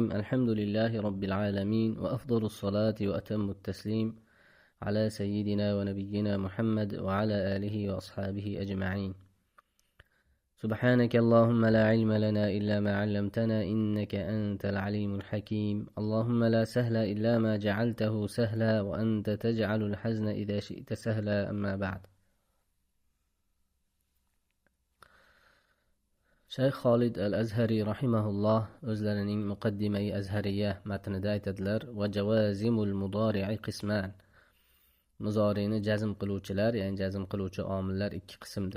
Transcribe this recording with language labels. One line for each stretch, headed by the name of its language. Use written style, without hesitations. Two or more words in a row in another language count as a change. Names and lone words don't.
Arabic: الحمد لله رب العالمين، وأفضل الصلاة وأتم التسليم على سيدنا ونبينا محمد وعلى آله وأصحابه أجمعين. سبحانك اللهم لا علم لنا إلا ما علمتنا إنك أنت العليم الحكيم. اللهم لا سهل إلا ما جعلته سهلا، وأنت تجعل الحزن إذا شئت سهلا. أما بعد.
Uzbek: Shayx Xolid al-Azhari rahimahulloh o'zlarining Muqaddimai Azhariya matnida aytadilar:
Arabic: "وجوازم المضارع قسمان."
Uzbek: Muzorini jazm qiluvchilar, ya'ni jazm qiluvchi omillar ikki qismdir.